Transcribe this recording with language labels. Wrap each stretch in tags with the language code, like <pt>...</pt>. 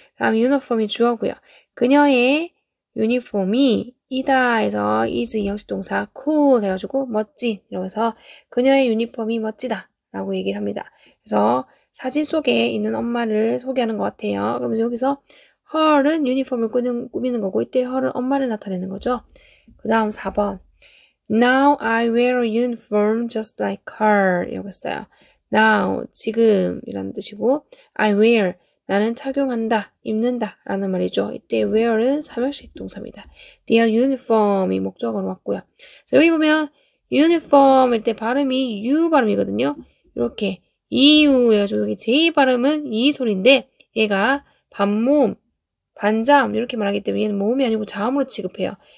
<ko>다음 유니폼이 주어고요. 그녀의 유니폼이 이다 해서 is 형식 동사 cool 해가지고 멋진 이라고 해서 그녀의 유니폼이 멋지다 라고 얘기를 합니다. 그래서 사진 속에 있는 엄마를 소개하는 것 같아요. 그러면서 여기서 her은 유니폼을 꾸미는 거고 이때 her은 엄마를 나타내는 거죠. 그 다음 4번</ko> <en>Now I wear a uniform just like her</en> <ko>이라고 했어요. Now, 지금 이라는 뜻이고 I wear, 나는 착용한다, 입는다 라는 말이죠. 이때 wear은 삼형식 동사입니다. their uniform이 목적어로 왔고요. 자, 여기 보면 uniform일 때 발음이 U 발음이거든요. 이렇게 EU 해가지고 여기 J 발음은 이 소리인데 얘가 반모음, 반자음 이렇게 말하기 때문에 얘는 모음이 아니고 자음으로 취급해요.</ko>